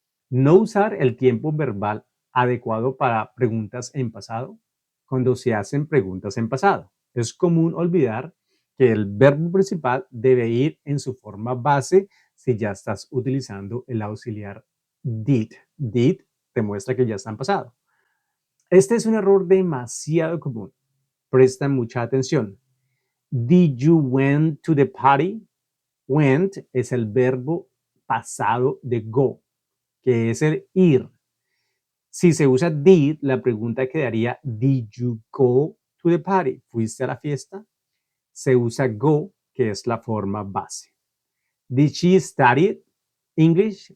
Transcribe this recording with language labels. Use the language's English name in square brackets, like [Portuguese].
[Spanish] No usar el tiempo verbal adecuado para preguntas en pasado cuando se hacen preguntas en pasado. Es común olvidar que el verbo principal debe ir en su forma base si ya estás utilizando el auxiliar did. Did te muestra que ya está en pasado. Este es un error demasiado común. Presta mucha atención. [English] Did you went to the party? [Spanish] Went es el verbo pasado de go, que es el ir. Si se usa did, la pregunta quedaría [English] did you go to the party? [Spanish] ¿Fuiste a la fiesta? Se usa go, que es la forma base. [English] Did she study English?